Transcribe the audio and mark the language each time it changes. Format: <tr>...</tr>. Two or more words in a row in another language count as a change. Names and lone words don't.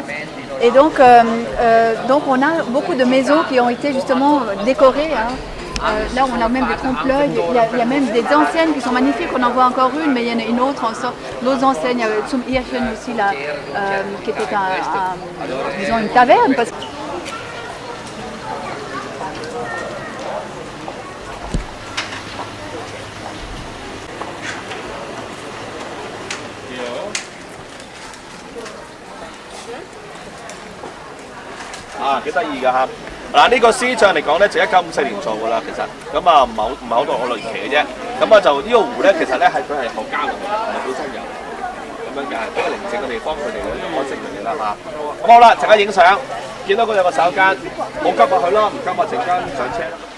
<fr>Et donc on a beaucoup de maisons qui ont été justement décorées. Hein. Là, on a même des trompe-l'œil, il y a même des enseignes qui sont magnifiques, on en voit encore une, mais il y en a une autre, l'autre enseigne, il y avait Zum Irchen aussi, là, qui était disons une taverne. Parce...</fr> <yue>啊，幾得意㗎嚇！嗱，呢個獅像嚟講咧，就1954年做㗎啦，其實咁啊唔係好耐期嘅啫。咁啊就呢個湖咧，其實咧佢係學家嚟嘅，唔係本身有咁樣嘅，比較寧靜嘅地方，佢哋咧就安靜佢哋啦嚇。咁好啦，陣間影相，見到嗰有個洗手間，冇急落去咯，唔急啊，陣間上車。</yue>